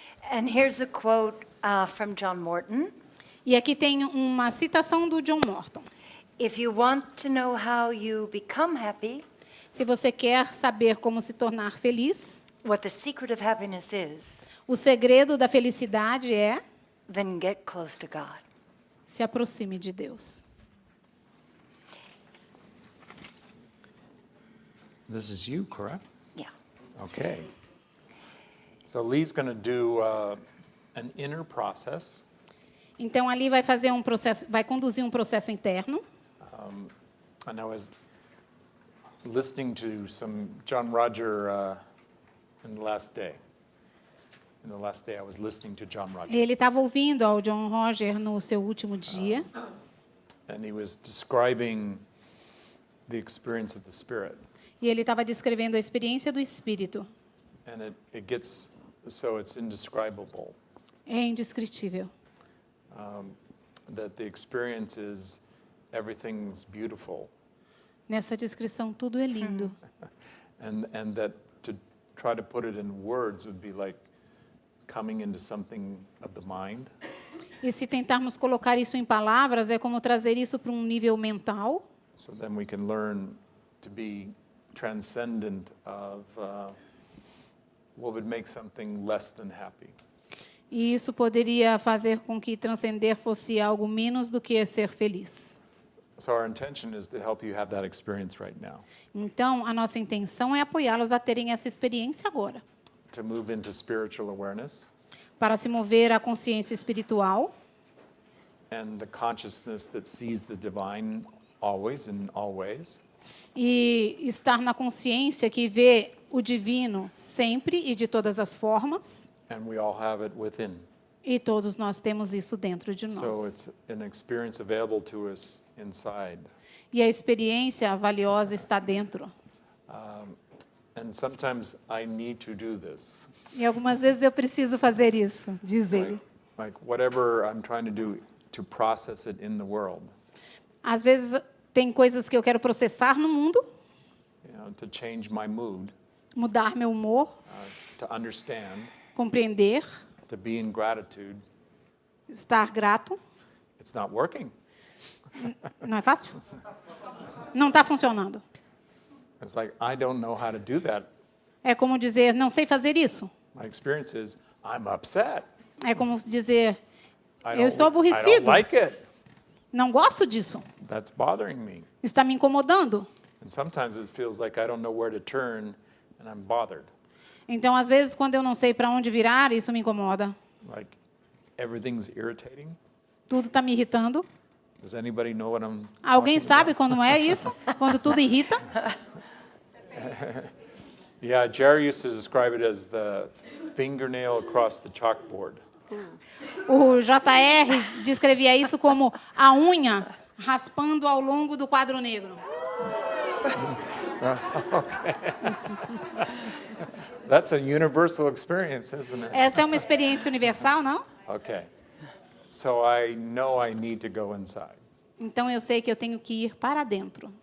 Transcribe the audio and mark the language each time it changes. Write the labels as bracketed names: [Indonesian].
[English] And here's a quote from John Morton. [Portuguese] E aqui tem uma citação do John Morton. [English] If you want to know how you become happy, [Portuguese] Se você quer saber como se tornar feliz, [English] what the secret of happiness is, [Portuguese] o segredo da felicidade é [English] then get close to God. [Portuguese] se aproxime de Deus. [English] This is you, correct? Yeah. Okay. So Lee's going to do an inner process. [Portuguese] Então ali vai fazer um processo, vai conduzir um processo interno. [English] And I was listening to some John Roger in the last day. In the last day, I was listening to John Roger. [Portuguese] Ele estava ouvindo ao John Roger no seu último dia. [English] And he was describing the experience of the Spirit. [Portuguese] E ele estava descrevendo a experiência do Espírito. [English] And it gets, so it's indescribable. [Portuguese] É indescritível. [English] That the experience is everything's beautiful. [Portuguese] Nessa descrição, tudo é lindo. [English] And that to try to put it in words would be like coming into something of the mind. [Portuguese] E se tentarmos colocar isso em palavras, é como trazer isso para um nível mental. [English] So then we can learn to be transcendent of what would make something less than happy. [Portuguese] E isso poderia fazer com que transcender fosse algo menos do que ser feliz. [English] So our intention is to help you have that experience right now. [Portuguese] Então, a nossa intenção é apoiá-los a terem essa experiência agora. [English] To move into spiritual awareness [Portuguese] Para se mover à consciência espiritual [English] and the consciousness that sees the divine always in all ways. [Portuguese] e estar na consciência que vê o divino sempre e de todas as formas. [English] And we all have it within. [Portuguese] E todos nós temos isso dentro de [English] So [Portuguese] nós. [English] it's an experience available to us inside. [Portuguese] E a experiência valiosa está dentro. [English] And sometimes I need to do this. [Portuguese] E algumas vezes eu preciso fazer isso, diz ele. [English] Like whatever I'm trying to do to process it in the world. [Portuguese] Às vezes tem coisas que eu quero processar no mundo, [English] To change my mood, [Portuguese] mudar meu humor, [English] to understand, [Portuguese] compreender, [English] to be in gratitude. [Portuguese] estar grato. [English] It's not working. [Portuguese] Não é fácil? Não está funcionando. [English] It's like, I don't know how to do that. [Portuguese] É como dizer, não sei fazer isso. [English] My experience is, I'm upset. [Portuguese] É como dizer, [English] I [Portuguese] eu estou [English] I [Portuguese] aborrecido. [English] don't like it. [Portuguese] Não gosto disso. [English] That's bothering me. [Portuguese] Está me incomodando. [English] And sometimes it feels like I don't know where to turn and I'm bothered. [Portuguese] Então, às vezes, quando eu não sei para onde virar, isso me incomoda. [English] Like everything's irritating. [Portuguese] Tudo está me irritando. [English] Does anybody know what I'm [Portuguese] Alguém [English] talking [Portuguese] sabe [English] about? [Portuguese] quando é isso? Quando tudo irrita? [English] Yeah, Jerry used to describe it as the fingernail across the chalkboard. [Portuguese] O JR descrevia isso como a unha raspando ao longo do quadro negro. [English] That's a universal experience, isn't it? [Portuguese] Essa é uma experiência universal, não? [English] Okay. So I know I need to go inside. Então eu sei que eu tenho que ir para dentro.